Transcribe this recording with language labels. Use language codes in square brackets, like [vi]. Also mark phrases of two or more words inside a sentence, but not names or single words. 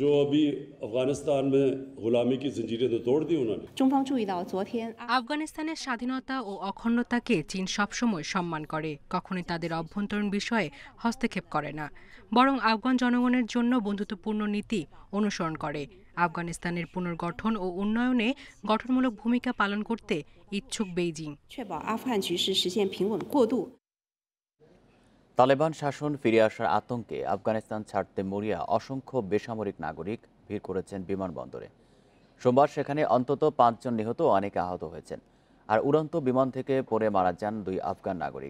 [bn] আফগানিস্তানের স্বাধীনতা ও অখণ্ডতাকে চীন সবসময় সম্মান করে, কখনোই তাদের অভ্যন্তরীণ বিষয়ে হস্তক্ষেপ করে না, বরং আফগান জনগণের জন্য বন্ধুত্বপূর্ণ নীতি অনুসরণ করে। আফগানিস্তানের পুনর্গঠন ও উন্নয়নে গঠনমূলক ভূমিকা পালন করতে ইচ্ছুক বেইজিং। [zh] 确保阿富汗局势实现平稳过渡。 [bn] তালেবান শাসন ফিরে আসার আতঙ্কে আফগানিস্তান ছাড়তে মরিয়া অসংখ্য বেসামরিক নাগরিক ভিড় করেছেন বিমানবন্দরে। সোমবার সেখানে অন্তত 5 জন নিহত ও অনেকে আহত হয়েছেন। আর উড়ন্ত বিমান থেকে পড়ে মারা যান 2 আফগান নাগরিক।